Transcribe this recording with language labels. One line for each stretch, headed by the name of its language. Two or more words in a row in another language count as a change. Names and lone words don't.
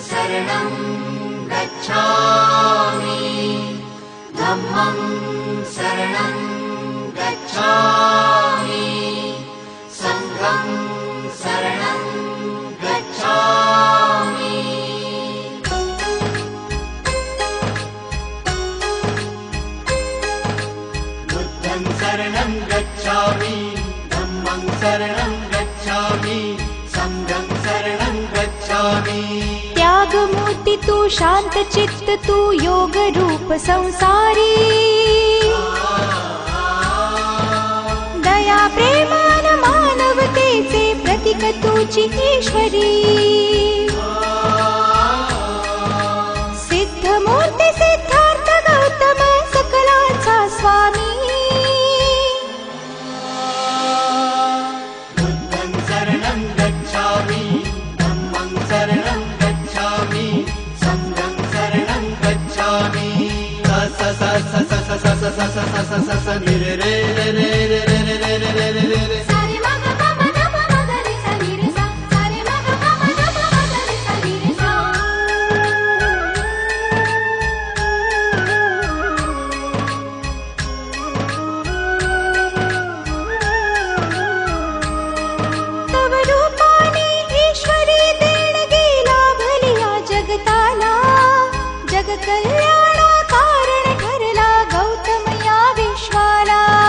Pali: शरणं गच्छामि धम्मं शरणं गच्छामि संघं शरणं गच्छामि बुद्धं शरणं गच्छामि धम्मं शरणं गच्छामि संघं शरणं गच्छामि
Marathi: त्यागमूर्ति तू शांत चित्त तू योग रूप संसारी दया प्रेमान मानवतेचे प्रतीक तुझी ईश्वरी सिद्ध मूर्ती सिद्धार्थ गौतम सकलाचा स्वामी
Pali: बुद्धं शरणं गच्छामि धम्मं शरणं गच्छामि संघं शरणं गच्छामि स स स स स स स स स स स नि रे रे रे रे रे रे रे रे रे रे रे सारे मग ग म ग म ग रे सा नि रे सा सारे मग ग म ग म रे सा नि रे सा
Marathi: तव रूपाने ईश्वरी देणगी लाभली या जगताला जग कल्याणा कारण ठरला गौतम या विश्वाला